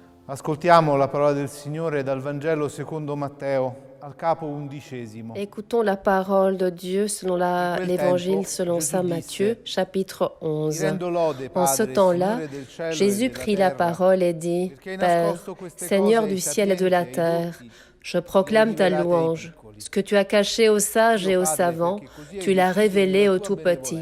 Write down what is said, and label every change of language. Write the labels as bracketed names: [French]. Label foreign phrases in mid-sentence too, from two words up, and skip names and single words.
[Italian] Ascoltiamo la parola del Signore dal Vangelo secondo Matteo, al capo 11. [French] Écoutons la parole de Dieu selon l'Évangile selon saint Matthieu, chapitre 11. En ce temps-là, Jésus prit la parole et dit, « Père, Seigneur du ciel et de la terre, je proclame ta louange. Ce que tu as caché aux sages et aux savants, tu l'as révélé aux tout-petits.